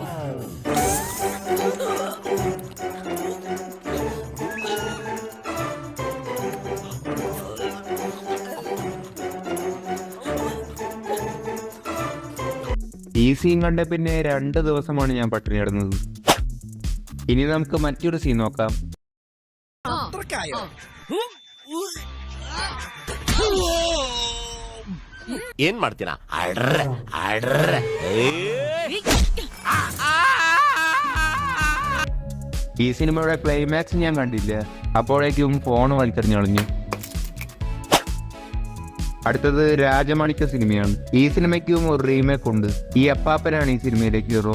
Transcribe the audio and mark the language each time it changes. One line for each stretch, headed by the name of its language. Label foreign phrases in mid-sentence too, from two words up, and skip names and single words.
Malayalam: ഈ സീൻ കണ്ട പിന്നെ 2 ദിവസമാണ് ഞാൻ പട്ടിണി കിടന്നത്. ഇനി നമുക്ക് മറ്റൊരു സീൻ നോക്കാം.
Kannada: ಏನ್ ಮಾಡ್ತೀರಾ? ಅಡ್ರೆ ಅಡ್ರೆ.
Malayalam: ഈ സിനിമയുടെ ക്ലൈമാക്സ് ഞാൻ കണ്ടില്ല. അപ്പോഴേക്കും ഫോൺ വലിച്ചെറിഞ്ഞു കളഞ്ഞു. അടുത്തത് രാജമാണിക്യ സിനിമയാണ്. ഈ സിനിമയ്ക്കും ഒരു റീമേക്ക് ഉണ്ട്. ഈ അപ്പാപ്പനാണ് ഈ സിനിമയിലേക്ക് ഹീറോ.